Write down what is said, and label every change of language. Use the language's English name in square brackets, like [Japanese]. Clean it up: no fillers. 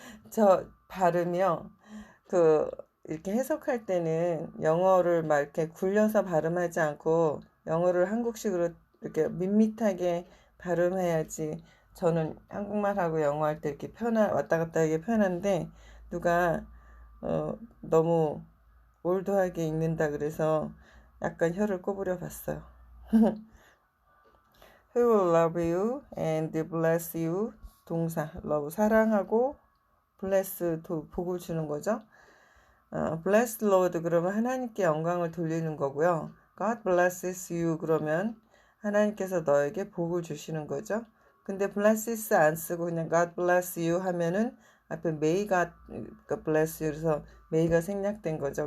[Korean] 저 발음이요. 이렇게 해석할 때는 영어를 막 이렇게 굴려서 발음하지 않고 영어를 한국식으로 이렇게 밋밋하게 발음해야지. 저는 한국말하고 영어할 때 이렇게 왔다 갔다 하기 편한데 누가 너무 올드하게 읽는다 그래서 약간 혀를 꼬부려 봤어요. [English] He will love you and bless you. [Korean] 동사 love 사랑하고 bless 복을 주는 거죠. [English] bless Lord [Korean] 그러면 하나님께 영광을 돌리는 거고요. [English] God blesses you [Korean] 그러면 하나님께서 너에게 복을 주시는 거죠. 근데 blesses 안 쓰고 그냥 [English] God bless you [Korean] 하면은 앞에 [English] may God bless you [Korean] 그래서 may가 생략된 거죠.